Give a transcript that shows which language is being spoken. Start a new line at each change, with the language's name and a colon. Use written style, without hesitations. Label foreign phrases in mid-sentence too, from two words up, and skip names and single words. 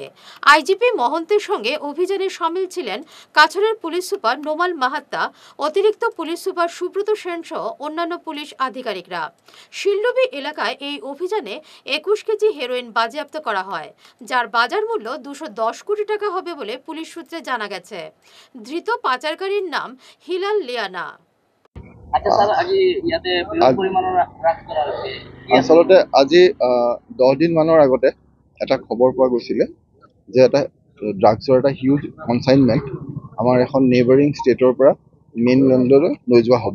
Bangla: আইজিপি মহন্তের সঙ্গে অভিযানে সামিল ছিলেন কাছাড়ের পুলিশ সুপার নোমাল মাহাত্তা, অতিরিক্ত পুলিশ সুপার সুব্রত সেন সহ অন্যান্য পুলিশ আধিকারিকরা। শিলডুবি এলাকায় এই অভিযানে 21 কেজি হেরোইন বাজেয়াপ্ত করা হয়, যার বাজার মূল্য 210 কোটি টাকা হবে বলে পুলিশ সূত্রে জানা গেছে। ধৃত পাচারকারীর নাম হিলাল লিয়ানা।
Assamese: আসলতে আজি 10 দিন মানৰ আগতে এটা খবৰ পোৱা গৈছিলে যে এটা ড্ৰাগছৰ এটা
English: huge consignment
Assamese: আমাৰ এখন
English: neighbouring stateৰ
Assamese: পৰা মেইনলেণ্ডলৈ লৈ যোৱা হ'ব।